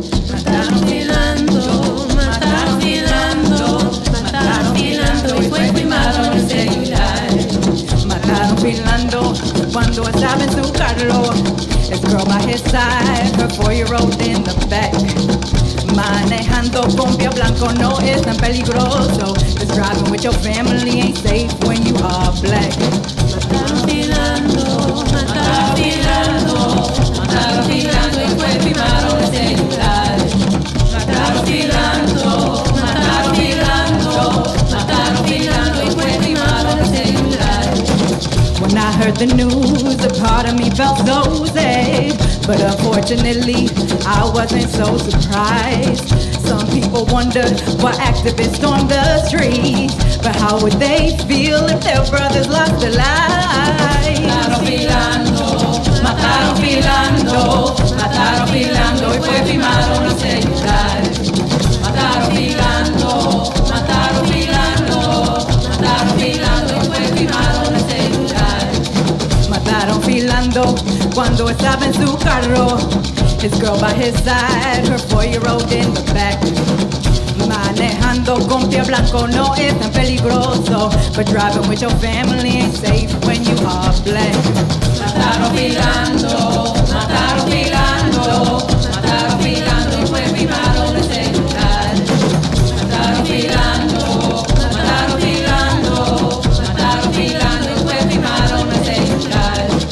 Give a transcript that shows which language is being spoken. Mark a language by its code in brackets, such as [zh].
[es] Mataron Philando, mataron Philando, mataron Philando y fue filmado en un celular. Mataron Philando cuando estaba en su carro. [en] His girl by his side, her 4-year-old in the back. [es] Manejando con pie blanco no es tan peligroso. [en] Just driving with your family ain't safe when you are black. [es] Mataron Philando, mataron Philando, mataron Philando y fue filmado en celular. Mataron Philando, mataron Philando, mataron Philando y fue filmado en celular. [en] When I heard the news, a part of me felt so sad. But unfortunately, I wasn't so surprised. Some people wondered why activists stormed the streets. But how would they feel if their brothers lost their lives? [es] Mataron Philando, mataron Philando, mataron Philando y fue filmado en el celular. Mataron Philando, mataron Philando, mataron Philando y fue filmado en el celular. Mataron Philando cuando estaba en su carro. [en] His girl by his side, her 4-year-old in the back. [es] Manejando con pie blanco no es tan peligroso. [en] But driving with your family ain't safe when you are black. Mataron Philando, mataron Philando, mataron Philando y fue filmado en el celular. Mataron Philando, mataron Philando, mataron Philando y fue filmado en el celular.